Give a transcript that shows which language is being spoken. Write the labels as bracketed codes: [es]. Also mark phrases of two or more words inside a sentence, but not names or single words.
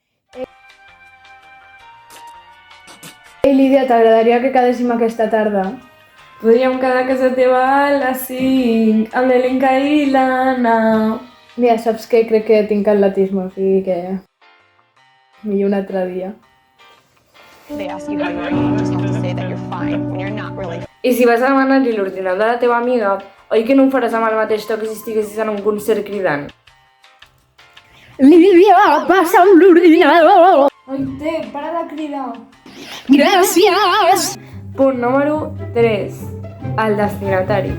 [ca] Ei, Lídia, t'agradaria que quedéssim aquesta tarda? Podríem quedar a casa teva a les 5, amb l'Elenca i l'Anna. Mira, saps què? Crec que tinc atletisme, o sigui que... millor un altre dia. [en] They ask you how you are, you just have to say that you're fine when you're not really. [ca] I si vas a demanar-li l'ordinador de la teva amiga, oi que no ho faràs amb el mateix to que si estiguessis en un concert cridant? Lídia, passa amb l'ordinador! Oi, té, para de cridar. Gràcies! Punt número 3. El destinatari.